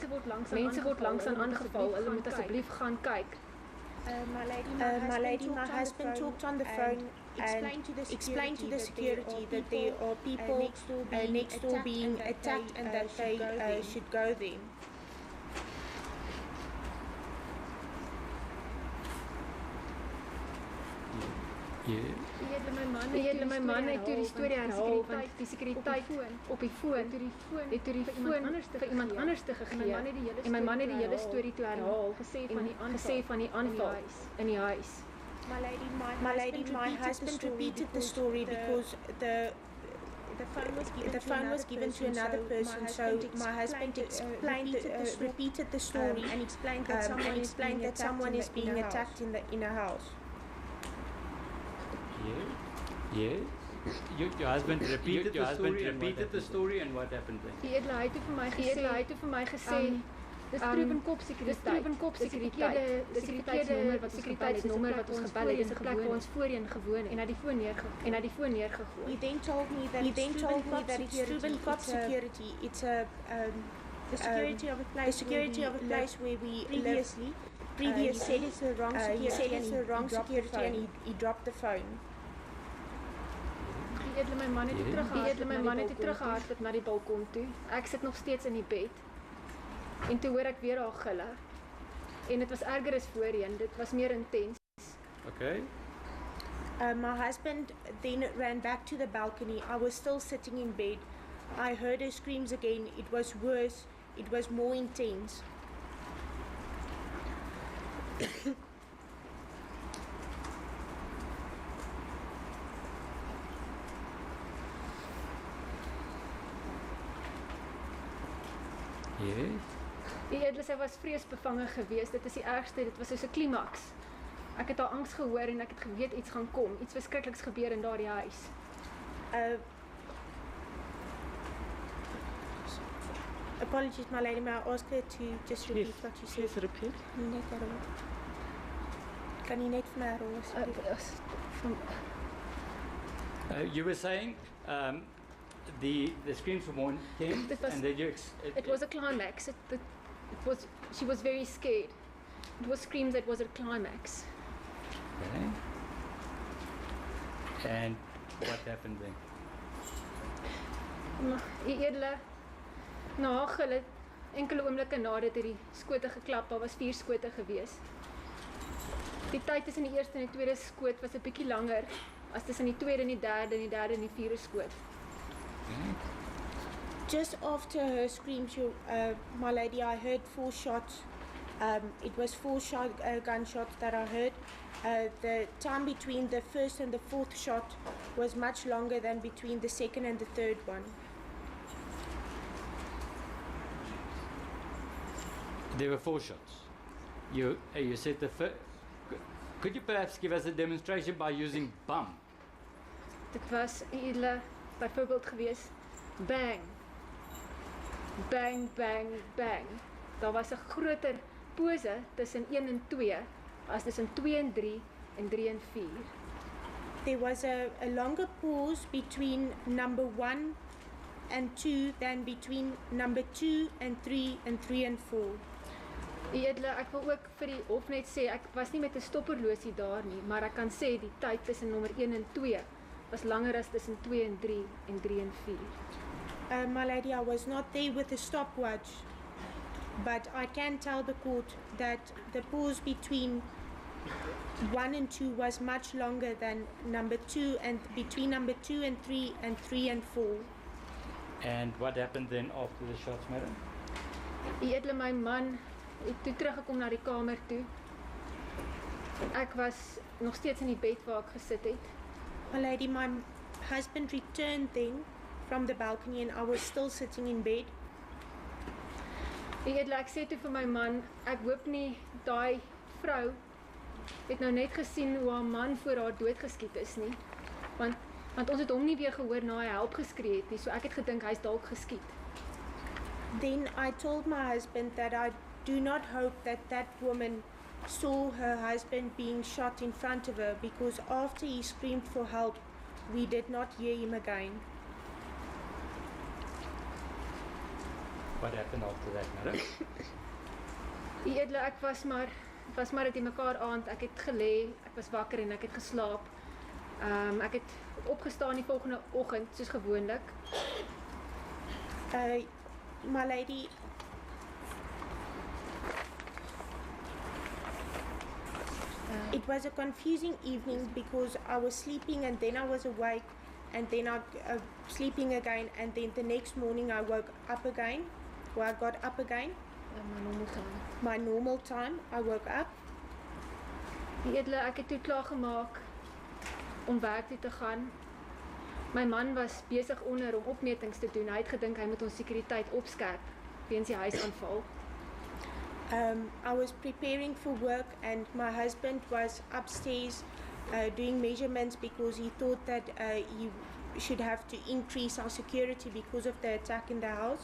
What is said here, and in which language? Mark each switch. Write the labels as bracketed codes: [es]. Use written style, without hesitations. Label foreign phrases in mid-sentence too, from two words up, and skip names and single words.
[af] Mense word langsaan aangeval. Hulle moet asseblief gaan kyk. [en] My lady, my husband talked on the phone and explained to the security that there are people next door being attacked and that they should go there. [af] My man het toe die storie herhaal, want die sekuriteit op die foon het toe die foon vir iemand anders te gegee. En my man het die hele storie toe herhaal, gesê van die aanval in die huis. [en] My lady, my husband repeated the story because the phone was given to another person, so my husband repeated the story and explained that someone is being attacked in a house. Yes. Your husband repeated the story and what happened then? [af] Die edele, hy het toe vir my gesê, dis Troebenkop sekuriteit. Dis sekuriteitsnommer wat ons gebel het, dis 'n plek waar ons voorheen gewoon het en hy die foon neergegooi. [en] He then told me that it's Troebenkop security. It's the security of a place where we previously said it's the wrong security and he dropped the phone. [af] Die edele, my man het teruggehardloop na die balkon toe. Ek sit nog steeds in die bed. En toe hoor ek weer haar gille. En dit was erger as voorheen. Dit was meer intens. [en] Okay. My husband then ran back to the balcony. I was still sitting in bed. I heard her screams again. It was worse. It was more intense. Yes. [af] Die edele, sy was vreesbevange geweest. Dit is die ergste, dit was soos 'n klimaks. Ek het haar angs gehoor en ek het geweet iets gaan kom. Iets verskrikliks gebeur in daardie huis. [en] Apologies, my lady. May I ask her to just repeat what you said? Please repeat. [af] Kan jy net vir my herhaal? [en] You were saying the screams were more intense, and then it was a climax. She was very scared. It was screams that was a climax. Okay. And what happened then? [af] U edele, na haar gille, enkele oomblikke nadat die skote geklap, daar was 4 skote gewees. Die tyd tussen die eerste en die tweede skoot was 'n bietjie langer as tussen die tweede en die derde en die derde en die vierde skoot. [en] Just after her scream, my lady, I heard 4 shots. It was 4 gunshots that I heard. The time between the first and the 4th shot was much longer than between the second and the third one. There were 4 shots. You said the first. Could you perhaps give us a demonstration by using bum? [af] Dit was edele byvoorbeeld gewees, bang, bang, bang, bang. Daar was 'n groter pose tussen 1 en 2 as tussen 2 en 3 en 3 en 4. [en] There was a longer pause between number 1 and 2 than between number 2 and 3 and 3 and 4. [af] Edele, ek wil ook vir die hof net sê, ek was nie met 'n stopperlosie daar nie, maar ek kan sê die tyd tussen nommer 1 en 2 was langer as tussen 2 en 3 en 3 en 4. [en] My lady, I was not there with a stopwatch, but I can tell the court that the pause between 1 and 2 was much longer than number 2 and between number 2 and 3 and 3 and 4. And what happened then after the shots, madam? [af] Edele, my man het toe teruggekom na die kamer toe. Ek was nog steeds in die bed waar ek gesit het. [en] My lady, my husband returned then from the balcony and I was still sitting in bed. [af] Edele, ek sê toe vir my man, ek hoop nie daai vrou het nou net gesien hoe haar man voor haar doodgeskiet is nie. Want ons het hom nie weer gehoor na hy help geskree het nie, so ek het gedink hy's dalk geskiet. [en] Then I told my husband that I do not hope that that woman saw her husband being shot in front of her, because after he screamed for help, we did not hear him again. What happened after that, madam? [af] Edele, ek was maar dit in mekaar aand, ek het gelê, ek was wakker en ek het geslaap. Ek het opgestaan die volgende oggend soos gewoonlik. [en] My lady, it was a confusing evening because I was sleeping and then I was awake and then I sleeping again, and then the next morning I woke up again, or I got up again. My normal time. My normal time, I woke up. [af] Edele, ek het toe klaar gemaak om werk toe te gaan. My man was besig onder om opmetings te doen. Hy het gedink hy moet ons sekuriteit opskerp weens die huisaanval. [en] I was preparing for work and my husband was upstairs doing measurements because he thought that he should have to increase our security because of the attack in the house.